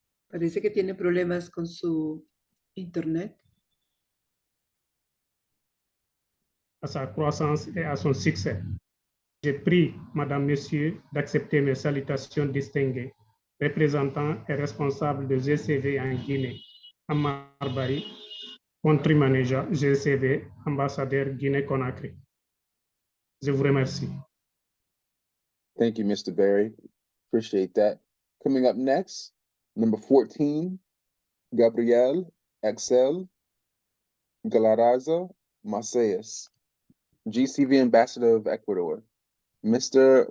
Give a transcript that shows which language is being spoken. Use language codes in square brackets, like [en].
[es] Parece que tiene problemas con su internet. [fr] À sa croissance et à son succès. Je prie, Madame, Monsieur, d'accepter mes salutations distinguées, représentant et responsable de GCV en Guinée, Amar Bari, country manager GCV, ambassadeur Guinée-Conakry. Je vous remercie. [en] Thank you, Mr. Barry. Appreciate that. Coming up next, Number 14, Gabriel Excel Galarraza Macias, GCV Ambassador of Ecuador. Mr.